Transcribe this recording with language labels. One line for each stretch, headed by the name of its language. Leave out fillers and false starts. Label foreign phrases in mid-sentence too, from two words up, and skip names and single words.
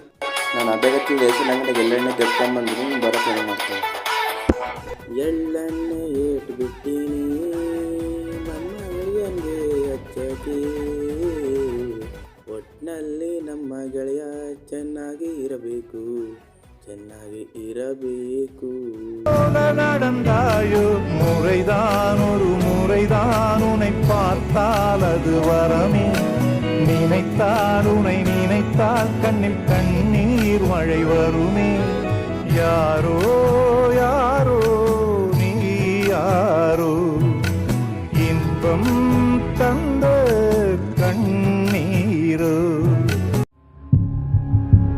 Kannada: ನಾನು ಅದಕ್ಕೆ ರೇಷನ್ ಅಂಗಡಿಗೆ ಎಳ್ಳೆಣ್ಣೆ ತೆಕ್ಕೊಂಬಂದು ಬರೋಕೆ ಮಾಡ್ತೀನಿ. ಎಳ್ಳೆಣ್ಣೆ ಏಟು ಬಿಟ್ಟೀನಿ ನಮ್ಮ ಗೆಳೆಯಂಗೆ ಹಚ್ಚಕ್ಕೆ, ಒಟ್ಟಿನಲ್ಲಿ ನಮ್ಮ ಗೆಳೆಯ ಚೆನ್ನಾಗಿ ಇರಬೇಕು, ಚೆನ್ನಾಗಿ ಇರಬೇಕು.
Tamil: நடந்தாயோ முறைதான் ஒரு முறைதான் உன்னை பார்த்தால் அது வரமே, நினைத்தால் உன்னை நினைத்தால் கண்ணில் கண்ணீர் மழை வருமே. யாரோ யாரோ நீ யாரோ, இன்பம் தந்த கண்ணீரோ.